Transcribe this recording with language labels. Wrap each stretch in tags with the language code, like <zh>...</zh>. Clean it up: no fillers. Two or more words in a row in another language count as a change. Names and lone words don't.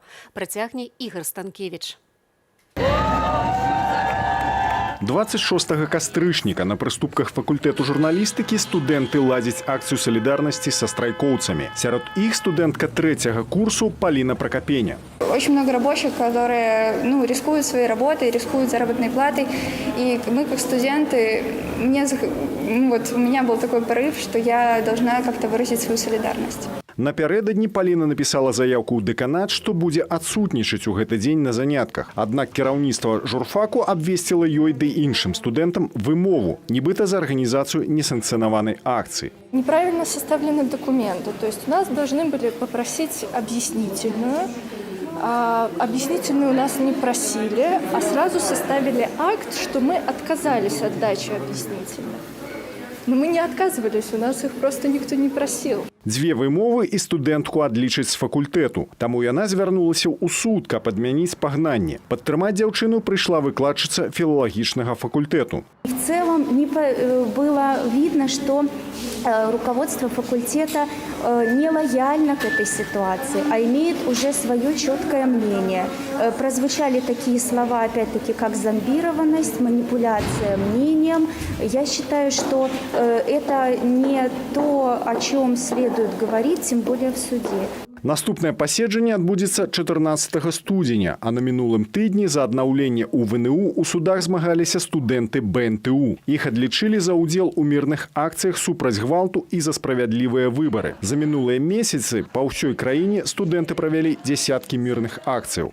<be>Працягне Ігор Станкевіч. 26 кастрычніка на прыступках факультэту журналістыкі студэнты ладзяць акцыю салідарнасці са страйкоўцамі. Сярод іх студэнтка 3-го курсу Паліна Прокопейня.</be> <ru>Очень много рабочих, которые рискуют своей работой, рискуют заработной платой. И мы, как студенты, у меня был такой порыв, что я должна как-то выразить свою солидарность.</ru> <be>Напярэдадні Паліна напісала заяўку ў дэканат, што будзе адсутнічаць у гэты дзень на занятках. Аднак кіраўніцтва журфаку абвесціла ёй ды іншым студэнтам вымову, нібыта за арганізацыю несанкцыянаванай акцыі.</be> <ru>Неправильно составлены документы. То есть у нас должны были попросить объяснительную. Объяснительную у нас не просили, а сразу составили акт, что мы отказались от дачи объяснительных. Но мы не отказывались, у нас их просто никто не просил.</ru> <be>Дзве вымовы і студэнтку адлічаць з факультэту. Таму яна звярнулася ў суд, каб адмяніць пагнанне. Падтрымаць дзяўчыну прыйшла выкладчыца філалагічнага факультэту.</be> <ru>В целом было видно, что руководство факультета не лояльно к этой ситуации, а имеет уже свое четкое мнение. Прозвучали такие слова, опять-таки, как зомбированность, манипуляция мнением. Я считаю, что это не то, о чем следует говорить, тем более в суде.</ru> <be>Наступнае паседжанне адбудзецца 14 студзеня, а на мінулым тыдні за аднаўленне ў ВНУ у судах змагаліся студэнты БНТУ. Іх адлічылі за ўдзел у мірных акцыях супраць гвалту і за справядлівыя выбары. За мінулыя месяцы па ўсёй краіне студэнты правялі дзесяткі мірных акцыяў.</be>